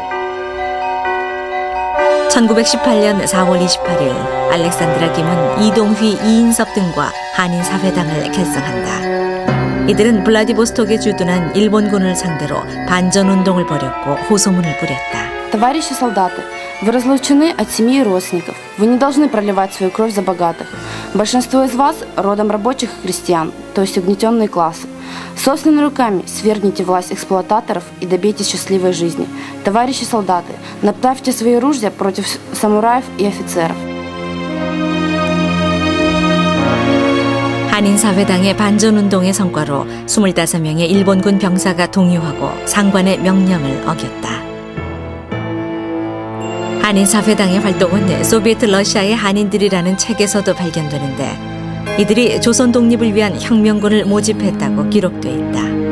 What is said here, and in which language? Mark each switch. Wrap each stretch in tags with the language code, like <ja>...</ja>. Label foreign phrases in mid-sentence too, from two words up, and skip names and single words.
<ko>1918년 4월 28일 알렉산드라 김은 이동휘, 이인섭 등과 한인사회당을 결성한다. 이들은 블라디보스톡에 주둔한 일본군을 상대로 반전운동을 벌였고 호소문을 뿌렸다.</ko> <ru>Товарищи солдаты, вы разлучены от семьи и родственников. Вы не должны проливать свою кровь за богатых. Большинство из вас родом рабочих и крестьян, то есть угнетенные классы. Собственными руками свергните власть эксплуататоров и добейтесь счастливой жизни. Товарищи солдаты, направьте свои ружья против самураев и офицеров.</ru> <ko>한인사회당의 반전운동의 성과로 25명의 일본군 병사가 동요하고 상관의 명령을 어겼다. 한인사회당의 활동은 소비에트 러시아의 한인들이라는 책에서도 발견되는데 이들이 조선 독립을 위한 혁명군을 모집했다고 기록돼 있다.</ko>